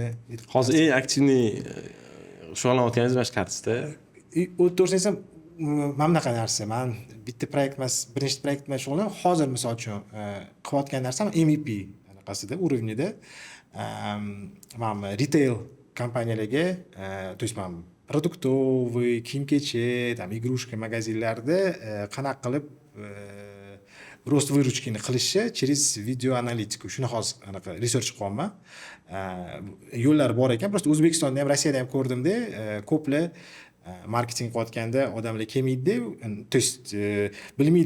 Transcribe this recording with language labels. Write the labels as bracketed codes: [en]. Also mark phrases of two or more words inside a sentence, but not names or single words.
[uz] hozir eng aktivniy shug'ullanayotganingiz mana shu Cardsda. To'g'risini aytsam, mana bunaqa narsa. Men bitta proyekt emas, bir nechta proyekt bilan shug'ullanaman. Hozir misol uchun qilayotgan narsam MVP anaqasida, urovnida. Retail kompaniyalarga, [ru] то есть [uz] produktовый, kiyim-kechak, [ru] там игрушка [uz] magazinlarida qanaqa qilib rost выручкini qilishi через video analitika. Shuni hozir anaqa research qilyapman. Yo'llar bor ekan. Prosta O'zbekistonda ham, Rossiyada ham ko'rdimda, ko'plar marketing qilayotganda odamlar kelmaydi, [ru] to есть [uz] bilmaydi.